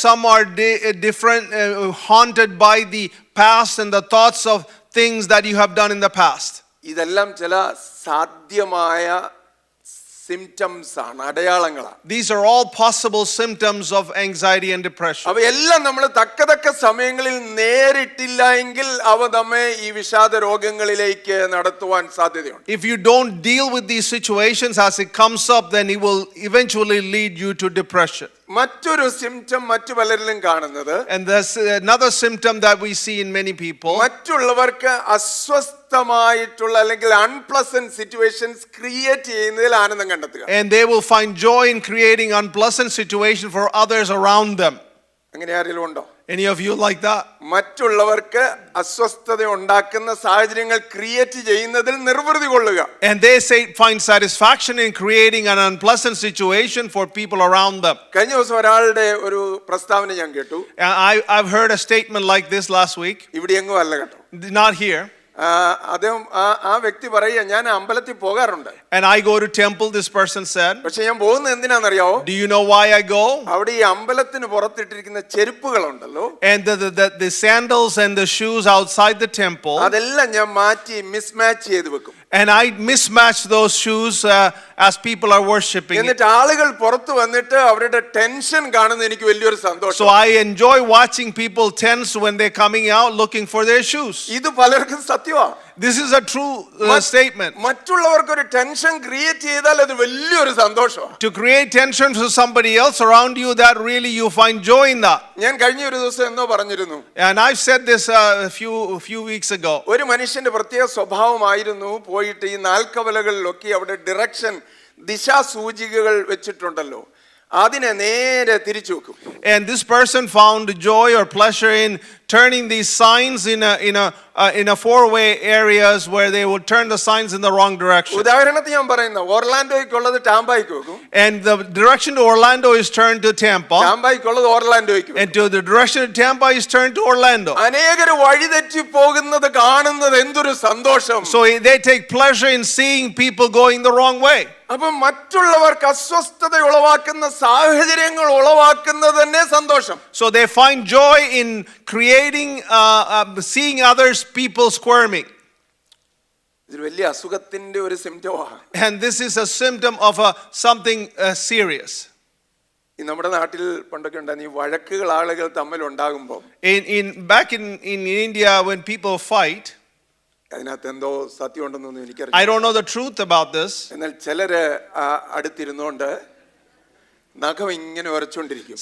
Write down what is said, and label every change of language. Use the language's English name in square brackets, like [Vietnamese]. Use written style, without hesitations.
[English] Some are different, haunted by the past and the thoughts of things that you have done in the past. [Malayalam] ഇതെല്ലാം ചില സാധ്യമായ symptoms ആണ്, അടയാളങ്ങളാണ്. [English] These are all possible symptoms of anxiety and depression. [Malayalam] അവയെല്ലാം നമ്മൾ തക്ക സമയങ്ങളിൽ നേരിട്ടില്ല എങ്കിൽ അവ നമ്മെ ഈ വിഷാദ രോഗങ്ങളിലേക്ക് നടത്തുവാൻ സാധ്യതയുണ്ട്. [English] If you don't deal with these situations as it comes up, then it will eventually lead you to depression. [Malayalam] മറ്റൊരു സിംപ്റ്റം മറ്റു പലരിലും കാണുന്നത്, [English] And there's another symptom that we see in many people. [Malayalam] മറ്റുള്ളവർക്ക് അസ്വസ്ഥമായിട്ടുള്ള അല്ലെങ്കിൽ [English] unpleasant situations create [Malayalam] ചെയ്യുന്നതിൽ ആനന്ദം കണ്ടെത്തുക. [English] And they will find joy in creating unpleasant situation for others around them. [Malayalam] അങ്ങനെ ആരെങ്കിലും ഉണ്ടോ? [English] Any of you like that? [Malayalam] മറ്റുള്ളവർക്ക് അസ്വസ്ഥത ഉണ്ടാക്കുന്ന സാഹചര്യങ്ങൾ ക്രിയേറ്റ് ചെയ്യുന്നതിൽ നിർവൃതി കൊള്ളുക. [English] And they find satisfaction in creating an unpleasant situation for people around them. [Malayalam] കഴിഞ്ഞ ദിവസം ഒരാളുടെ ഒരു പ്രസ്താവന ഞാൻ കേട്ടു. [English] I've heard a statement like this last week. [Malayalam] ഇവിടെ എങ്ങും അല്ല കേട്ടോ, [English] Not here. [Malayalam] അദ്ദേഹം ആ വ്യക്തി പറയുക, ഞാൻ അമ്പലത്തിൽ പോകാറുണ്ട്. [English] And I go to temple, this person said. [Malayalam] പക്ഷെ ഞാൻ പോകുന്നത് എന്തിനാണെന്നറിയാവോ? [English] Do you know why I go? [Malayalam] അവിടെ ഈ അമ്പലത്തിന് പുറത്തിട്ടിരിക്കുന്ന ചെരുപ്പുകളുണ്ടല്ലോ, [English] And the sandals and the shoes outside the temple. [Malayalam] അതെല്ലാം ഞാൻ മാറ്റി മിസ്മാച്ച് ചെയ്ത് വെക്കും. [English] And I mismatch those shoes as people are worshiping. [Malayalam] എന്നിട്ട് ആളുകൾ പുറത്തു വന്നിട്ട് അവരുടെ ടെൻഷൻ കാണുന്ന എനിക്ക് വലിയൊരു സന്തോഷം. [English] So I enjoy watching people tense when they're coming out looking for their shoes. [Malayalam] ഇത് പലർക്കും സത്യമാണ്. [English] This is a true statement. [Malayalam] മറ്റുള്ളവർക്ക് ഒരു ടെൻഷൻ ക്രിയേറ്റ് ചെയ്താൽ അത് വലിയൊരു സന്തോഷമാണ്. [English] To create tension for somebody else around you, that really you find joy in that. [Malayalam] ഞാൻ കഴിഞ്ഞ ഒരു ദിവസം എന്നോ പറഞ്ഞിരുന്നു, [English] And I've said this a few weeks ago. [Malayalam] ഒരു മനുഷ്യന്റെ പ്രത്യേക സ്വഭാവമായിരുന്നു പോയിട്ട് ഈ നാൽക്കവലകളിലൊക്കെ അവിടെ ഡിറക്ഷൻ ദിശാസൂചികകൾ വെച്ചിട്ടുണ്ടല്ലോ, അതിനെ നേരെ തിരിച്ചു വെക്കും. [English] And this person found joy or pleasure in turning these signs in a four-way areas where they would turn the signs in the wrong direction. [Malayalam] ഉദാഹരണത്തിന് ഞാൻ പറയുന്ന ഓർലാൻഡോയ്ക്കുള്ളത് ടാമ്പായ്ക്ക് വെക്കും, [English] And the direction to Orlando is turned to Tampa, [Malayalam] ടാമ്പായ്ക്കുള്ളത് ഓർലാൻഡോയ്ക്ക് വെക്കും. [English] and to the direction to Tampa is turned to Orlando. [Malayalam] അനേകർ വഴിതെറ്റി പോകുന്നത് കാണുന്നത് എന്തൊരു സന്തോഷം. [English] So they take pleasure in seeing people going the wrong way. [Malayalam] അപ്പൊ മറ്റുള്ളവർക്ക് അസ്വസ്ഥത ഉളവാക്കുന്ന സാഹചര്യങ്ങൾ ഉളവാക്കുന്നത് തന്നെ സന്തോഷം. [English] So they find joy in creating, seeing others, people squirming. [Malayalam] ഇതൊരു വലിയ അസുഖത്തിന്റെ ഒരു സിംറ്റമാണ്. [English] And this is a symptom of something serious. [Malayalam] ഈ നമ്മുടെ നാട്ടിൽ പണ്ടൊക്കെ ഉണ്ടായിരുന്നു ഈ വഴക്കുകൾ ആളുകൾ തമ്മിൽ ഉണ്ടാകുമ്പോൾ [English] Back in India, when people fight, [Malayalam] അതിനകത്ത് എന്തോ സത്യം ഉണ്ടെന്നൊന്നും [English] I [Malayalam] എനിക്കറിയാം. [English] don't know the truth about this. [Malayalam] എന്നാൽ ചിലര് അടുത്തിരുന്നോണ്ട് നഖം ഇങ്ങനെ ഉരച്ചോണ്ടിരിക്കും.